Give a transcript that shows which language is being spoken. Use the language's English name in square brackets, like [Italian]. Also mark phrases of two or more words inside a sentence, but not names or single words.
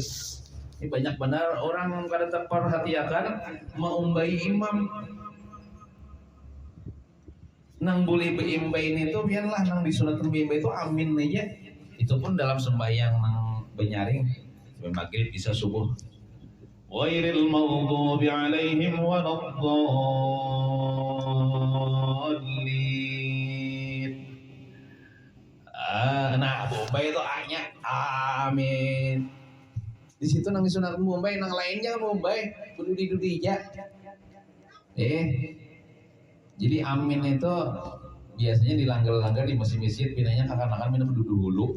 [Banjar] Ini banyak benar orang kada terperhatikan mengumbai imam. Nang boleh beimbai itu biarlah nang disunat beimbai itu amin aja. Itu pun dalam sembahyang nang benyaring sampai maghrib bisa subuh. [Arabic] Ghairil maghdubi alaihim waladdallin. [Banjar] Nah, beimbai itu A-nya amin. Di situ nang disunat beimbai, nang lainnya kan beimbai dudi-dudi aja. Jadi amin itu biasanya dilanggar-langgar di masjid-masjid, pinanya kakak-kakak minum dulu.